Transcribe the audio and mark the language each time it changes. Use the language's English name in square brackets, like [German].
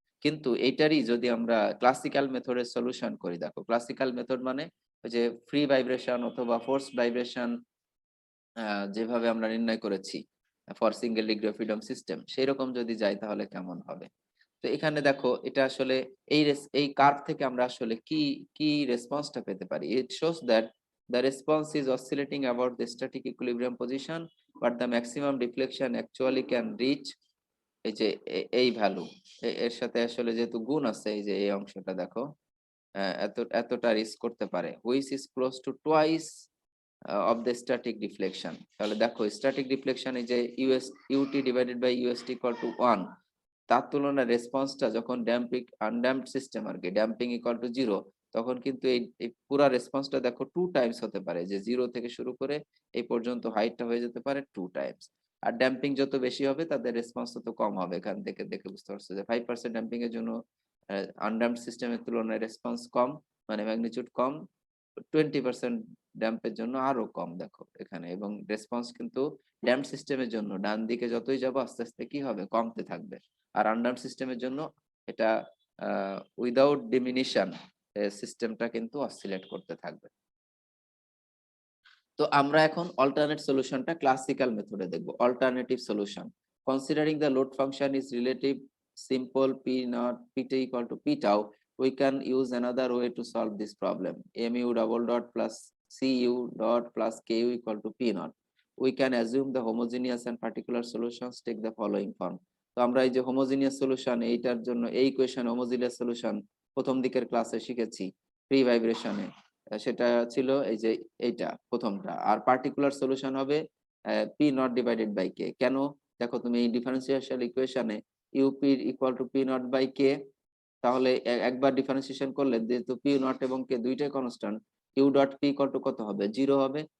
[Bangla] কিন্তু এইটারই যদি আমরা ক্লাসিক্যাল মেথডের সলিউশন করি, দেখো ক্লাসিক্যাল মেথড মানে ওই যে ফ্রি ভাইব্রেশন অথবা ফোর্স ভাইব্রেশন যেভাবে আমরা নির্ণয় করেছি for single degree of freedom system, সেই রকম যদি যাই তাহলে কেমন হবে? তো এখানে দেখো এটা আসলে এই কার্ভ থেকে আমরা আসলে কি কি রেসপন্সটা পেতে পারি। [English] it shows that the response is oscillating about the static equilibrium position, but the maximum deflection actually can reach [Bangla] এই যে এই ভ্যালু, এর সাথে আসলে যেহেতু গুণ আছে, এই যে এই অংশটা দেখো এতটা রিস্ক করতে পারে, [English] which is close to twice of the static deflection। [Bangla] তাহলে দেখো স্ট্যাটিক ডিফ্লেকশন এই যে UT divided by UST equal to 1, তার তুলনায় রেসপন্সটা যখন ড্যাম্পিং আনড্যাম্পড সিস্টেম আর কি ড্যাম্পিং ইকুয়াল টু 0, তখন কিন্তু এই পুরো রেসপন্সটা দেখো 2 টাইমস হতে পারে, যে 0 থেকে শুরু করে এই পর্যন্ত হাইটটা হয়ে যেতে পারে 2 টাইমস। আর ড্যাম্পিং যত বেশি হবে তাদের রেসপন্স তত কম হবে। এখান থেকে দেখে বুঝতে পারছো যে 5% ড্যাম্পিং এর জন্য আনড্যাম্পড সিস্টেমের তুলনায় রেসপন্স কম, মানে ম্যাগনিটিউড কম। 20% ড্যাম্পের জন্য আরো কম দেখো এখানে, এবং রেসপন্স কিন্তু ড্যাম্প সিস্টেমের জন্য ডান দিকে যতই যাবো আস্তে আস্তে কি হবে, কমতে থাকবে। আর আনড্যাম্প সিস্টেমের জন্য এটা উইদাউট ডিমিনিশন সিস্টেমটা কিন্তু অসিলেট করতে থাকবে। তো আমরা এখন অল্টারনেট সলিউশনটা ক্লাসিক্যাল মেথডে দেখব। [English] Alternative solution, considering the load function is relative simple p naught pt equal to p tau, we can use another way to solve this problem. Mu double dot plus cu dot plus ku equal to p naught. We can assume the homogeneous and particular solutions take the following form. [Bangla] তো আমরা এই যে homogeneous solution, এইটার জন্য এই equation homogeneous solution প্রথম দিকের ক্লাসে শিখেছি ফ্রি ভাইব্রেশনে, সেটা ছিল এই যে এইটা প্রথমটা। আর পার্টিকুলার সলিউশন হবে পি নট ডিভাইডেড বাই কে। কেন? দেখো তুমি এই ডিফারেন্সিয়াল ইকুয়েশনে UP equal to P not by কে, তাহলে একবার ডিফারেন্সিয়েশন করলে যেহেতু পি নট এবং কে দুইটাই constant, U dot P equal to কত হবে, 0 হবে।